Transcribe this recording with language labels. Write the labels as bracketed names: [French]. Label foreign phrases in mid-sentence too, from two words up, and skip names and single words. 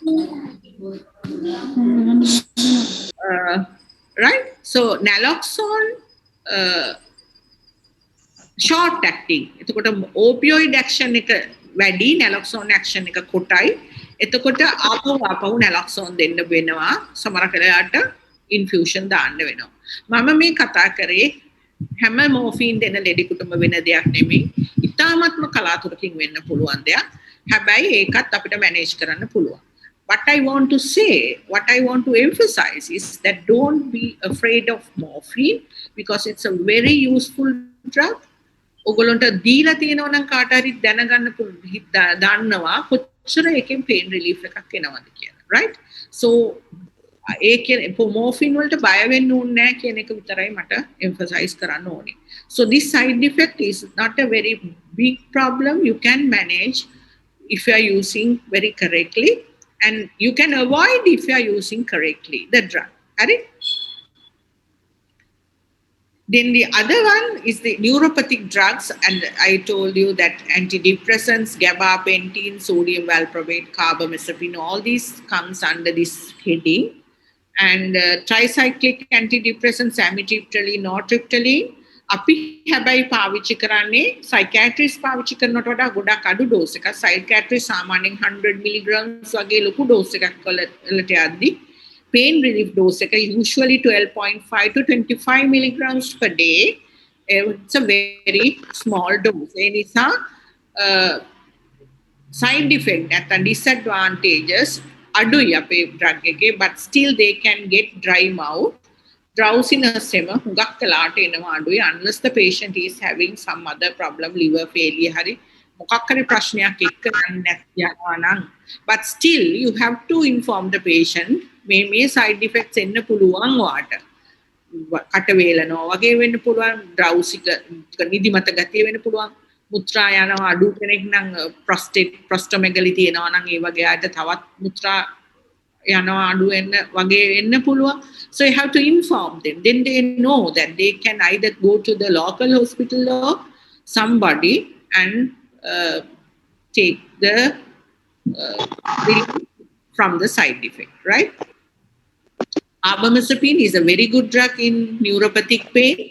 [English] Right? So naloxone short acting. [Sinhala] එතකොට [English] opioid action [Sinhala] එක වැඩි, [English] naloxone action [Sinhala] එක කොටයි. එතකොට ආපහු naloxone දෙන්න වෙනවා. සමහර වෙලාවට infusion දාන්න වෙනවා. මම මේ කතා කරේ හැම morphine දෙන ලෙඩෙකුටම වෙන දෙයක් නෙමෙයි. ඉතාමත්ම කලාතුරකින් වෙන්න පුළුවන් දෙයක්. හැබැයි ඒකත් අපිට manage කරන්න පුළුවන්. [English] What I want to say, what I want to emphasize is that don't be afraid of morphine because it's a very useful drug. [Sinhala] ඔගොල්ලන්ට දීලා තියෙනවා නම් කාට හරි දැනගන්න දන්නවා කොච්චර එකෙන් [English] pain relief [Sinhala] එකක් එනවද කියලා. Right? So ඒ කියන්නේ morphine වලට බය වෙන්න ඕනේ නැහැ කියන එක විතරයි මට emphasize කරන්න ඕනේ. [English] So this side effect is not a very big problem. You can manage if you are using very correctly, and you can avoid if you are using correctly the drug. Right? Then the other one is the neuropathic drugs, and I told you that antidepressants, gabapentin, sodium valproate, carbamazepine, all these comes under this heading. And tricyclic antidepressants, amitriptyline, nortriptyline, [Sinhala] අපි හැබැයි පාවිච්චි කරන්නේ psychiatrist පාවිච්චි කරනට වඩා ගොඩක් අඩු dose එකක්. Psychiatrist සාමාන්‍යයෙන් [English] 100 milligrams [Sinhala] වගේ ලොකු dose එකක් වලට යද්දි [English] pain relief dose [Sinhala] එක [English] usually 12.5 to 25 milligrams per day. It's a very small dose. [Sinhala] ඒ නිසා [English] side effect [Sinhala] නැත්නම් disadvantages අඩුයි අපේ drug එකේ, [English] but still they can get dry mouth, drowsiness [Sinhala] එම හුඟක් කලාට එනවා අඩුයි [English] unless the patient is having some other problem, liver failure [Sinhala] හරි මොකක් හරි ප්‍රශ්නයක් එක්ක යනවා නම්. [English] But still you have to inform the patient මේ side effects [Sinhala] එන්න පුළුවන් වාට. කට වේලනවා වගේ වෙන්න පුළුවන්, drowsy නිදිමත ගතිය වෙන්න පුළුවන්, මුත්‍රා යනවා අඩු කෙනෙක් නම් prostomegaly තියෙනවා නම් ඒ වගේ අයට තවත් මුත්‍රා යනවා අඩු වෙන්න වගේ වෙන්න පුළුවන්. [English] So you have to inform them. Then they know that they can either go to the local hospital or somebody and take the relief from the side effect, right? Carbamazepine is a very good drug in neuropathic pain.